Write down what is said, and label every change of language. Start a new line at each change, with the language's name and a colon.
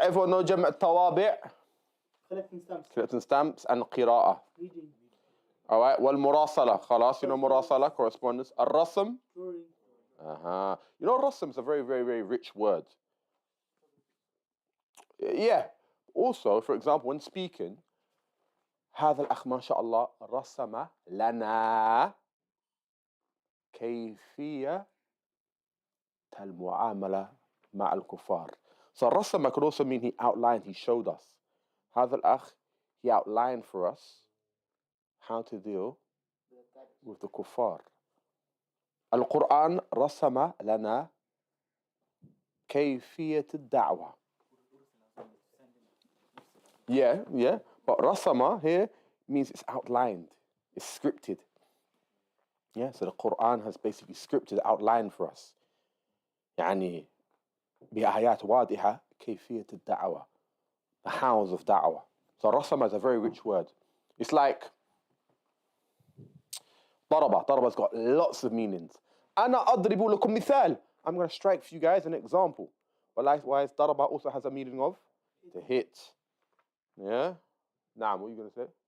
English: Everyone know جمع الطوابع? collecting stamps. Collecting stamps and قراءة. Reading. All right, والمراسلة. خلاص, you know مراسلة, correspondence.
Arabic: الرسم.
English: Drawing. You know, rasm is a very, very, very rich word. Yeah. Also, for example, when speaking,
Arabic: هذا الأخ ما شاء الله رسم لنا كيفية المعاملة مع الكفار.
English: So رسم could also mean he outlined, he showed us.
Arabic: هذا الأخ,
English: he outlined for us how to deal with the kuffar.
Arabic: القرآن رسم لنا كيفية الدعوة.
English: Yeah. But رسم here means it's outlined, it's scripted. Yeah, so the Quran has basically scripted, outlined for us.
Arabic: يعني بآيات واضحة كيفية الدعوة.
English: The hows of da'wah. So رسم is a very rich word. It's like ضربة. ضربة has got lots of meanings.
Arabic: أنا أضرب لكم مثال.
English: I'm going to strike for you guys an example. But likewise, ضربة also has a meaning of to hit. Yeah? Naam, what are you going to say?